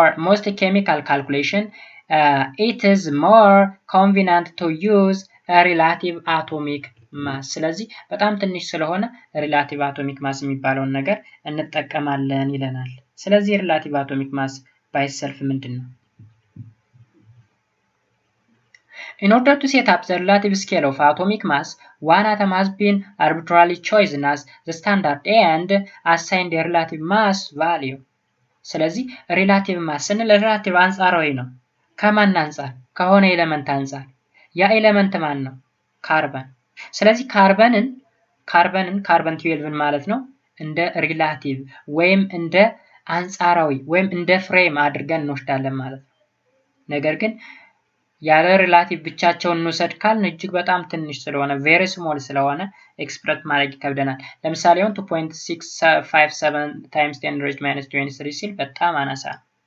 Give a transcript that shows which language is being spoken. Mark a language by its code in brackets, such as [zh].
[en] most chemical calculation it is more convenient to use a relative atomic mass። [am] ስለዚህ በጣም ትንሽ ስለሆነ ሪላቲቭ አቶሚክ ማስ የሚባለውን ነገር እንጠቀማለን ይለናል። ስለዚህ ሪላቲቭ አቶሚክ ማስ [en] by itself [am] ምንድነው? [en] In order to set up the relative scale of atomic mass, one atom has been arbitrarily chosen as the standard and assigned a relative mass value። [am] ስለዚህ ሪላቲቭ ማስ ስንል ሪላቲቭ አንጻራዊ ነው። ከማን አንጻር? ከሆነ ኤሌመንት አንጻር። ያ ኤሌመንት ማን ነው? ካርበን። ስለዚህ ካርበን 12 ማለት ነው እንደ ሪላቲቭ ወይም እንደ አንጻራዊ ወይም እንደ ፍሬም አድርገን እንወስዳለን ማለት ነው። ነገር ግን ያለ ሪላቲቭ ብቻቸውን እንውሰድ ካልን እጅግ በጣም ትንሽ ስለሆነ ቬሪ ስሞል ስለሆነ ኤክስፕረስ ማድረግ ይከብደናል። ለምሳሌ አሁን 2.657 [en] times 10 raised minus 23 [am] ሲል በጣም አናሳ ነው።